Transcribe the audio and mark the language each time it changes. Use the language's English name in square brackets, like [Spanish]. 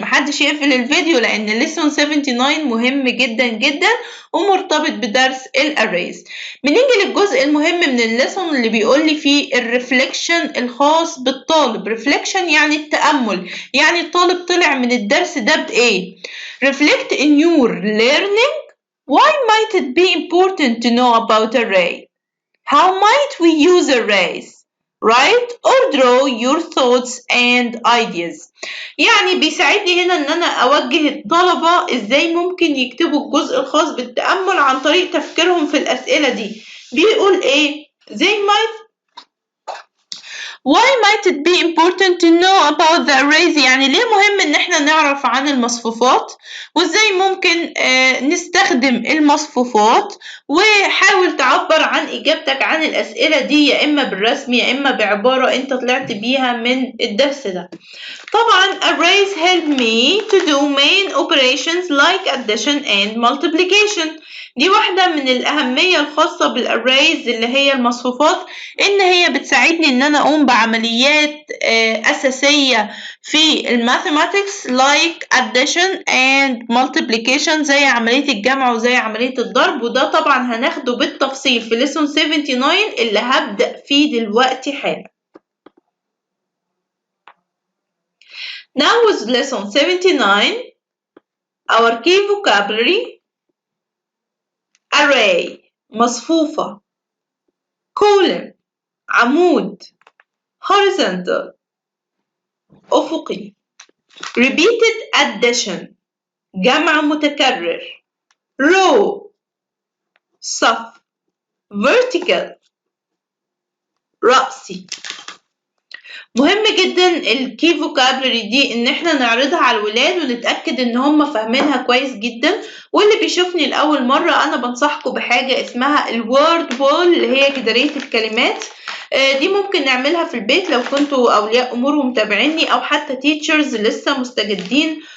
[Arabic] محدش يقفل الفيديو لأن الليسون 79 مهم جدا جدا ومرتبط بدرس الاريز. بنيجي للجزء المهم من الليسون اللي بيقول لي فيه الريفليكشن الخاص بالطالب. ريفليكشن يعني التأمل، يعني الطالب طلع من الدرس ده بإيه؟ [English] Reflect in your learning. Why might it be important to know about array? How might we use arrays? Write or draw your thoughts and ideas. [Arabic] يعني بيساعدني هنا ان انا اوجه الطلبة ازاي ممكن يكتبوا الجزء الخاص بالتأمل عن طريق تفكيرهم في الاسئلة دي. بيقول ايه؟ [English] Why might it be important to know about the arrays؟ [Arabic] يعني ليه مهم ان احنا نعرف عن المصفوفات وازاي ممكن نستخدم المصفوفات. وحاول تعبر عن اجابتك عن الاسئلة دي يا اما بالرسم يا اما بعبارة انت طلعت بيها من الدرس ده. طبعا [English] arrays help me to do main operations like addition and multiplication. [Arabic] دي واحدة من الأهمية الخاصة بالarrays اللي هي المصفوفات، إن هي بتساعدني إن أنا أقوم بعمليات أساسية في الماثematics [English] like addition and multiplication [Arabic] زي عملية الجمع وزي عملية الضرب، وده طبعا هناخده بالتفصيل في lesson 79 اللي هبدأ فيه دلوقتي حالا. [English] Now with lesson 79, our key vocabulary: array مصفوفة، column عمود، horizontal أفقي، repeated addition جمع متكرر، row صف، vertical رأسي. [Arabic] مهم جدا الكي فوكابلري دي ان احنا نعرضها على الولاد ونتأكد ان هم فاهمينها كويس جدا. واللي بيشوفني لأول مرة انا بنصحكم بحاجة اسمها الوورد وول اللي هي جدارية الكلمات. دي ممكن نعملها في البيت لو كنتوا اولياء امور ومتابعيني او حتى تيتشرز لسه مستجدين